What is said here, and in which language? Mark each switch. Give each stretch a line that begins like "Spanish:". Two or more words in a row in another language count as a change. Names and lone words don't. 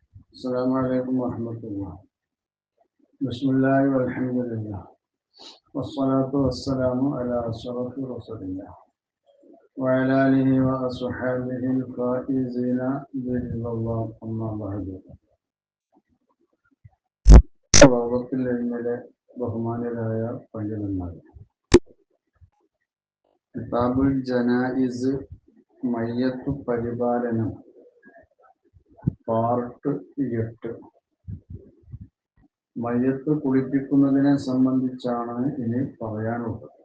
Arabic: السلام عليكم ورحمة الله. بسم الله والحمد لله والصلاة والسلام على أشرف رسول الله وعلى آله وأصحابه الفائزين برضا الله. أما بعد.
Malayalam: ലോകത്തിൽ ഇന്നലെ ബഹുമാനരായ പണ്ഡിതന്മാർ
Arabic: كتاب الجنائز
Malayalam: മയ്യത്ത് പരിപാലനം പാർട്ട് 8 മയ്യത്ത് കുളിപ്പിക്കുന്നതിനെ സംബന്ധിച്ചാണ് ഇനി പറയാനുള്ളത്.